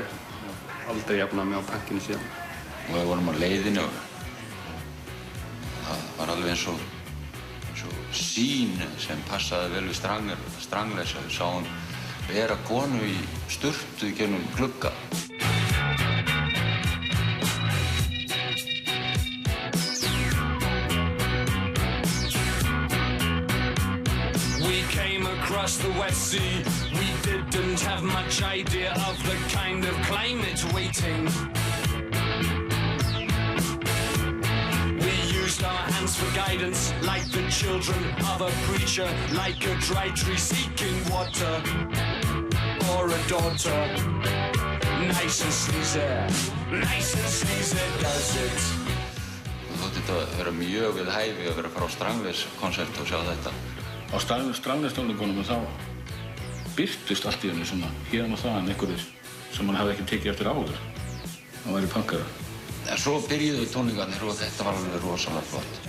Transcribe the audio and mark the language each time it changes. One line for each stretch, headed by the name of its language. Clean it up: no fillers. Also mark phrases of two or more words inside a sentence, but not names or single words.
Icelandic: Aldrei jafnað mig á punkinu síðan. Og við vorum á leiðinni og það var alveg eins og sýn sem passaði vel við Stranglers að við sáum vera konu í sturtu í gegnum glugga.
English: The West Sea, we didn't have much idea of the kind of climate waiting. We used our hands for guidance, like the children of a preacher, like a dry tree seeking water, or a daughter. Nice and sleazy does it.
Icelandic: Þótti þetta vera mjög við hæfi að vera að fara á Stranglers konsert og sjá þetta. Á Stranglers tónleikunum þá birtust allt í henni svona hérna og þaðan einhverjir sem hann hafði ekki tekið eftir áður. Það væri punkara. En svo byrjuðu tónleikarnir og þetta var alveg rosalega flott.